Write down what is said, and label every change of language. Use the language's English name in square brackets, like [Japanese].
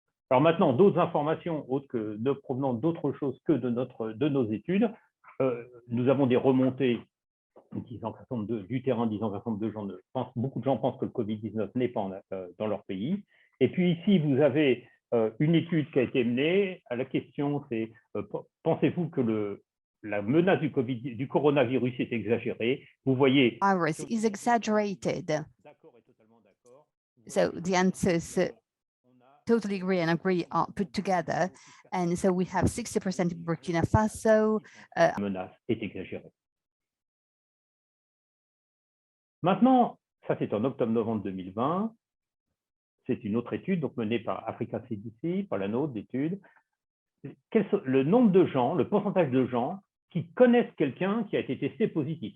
[French] Alors maintenant, d'autres informations provenant d'autre chose que de nos études, nous avons des remontées du terrain disant que beaucoup de gens pensent que le Covid-19 n'est pas dans leur pays. Et puis ici, vous avez une étude qui a été menée. La question, c'est pensez-vous que la menace du coronavirus est exagérée? Vous voyez. [English] Virus is exaggerated. [French] D'accord et totalement d'accord. [English] So the answers totally agree and agree are put together. And so we have 60% in Burkina Faso. [French] La menace est exagérée. Maintenant, ça c'est en octobre-novembre 2020, c'est une autre étude donc menée par Africa CDC, par la nôtre d'études. Le nombre de gens, le pourcentage de gens qui connaissent quelqu'un qui a été testé positif.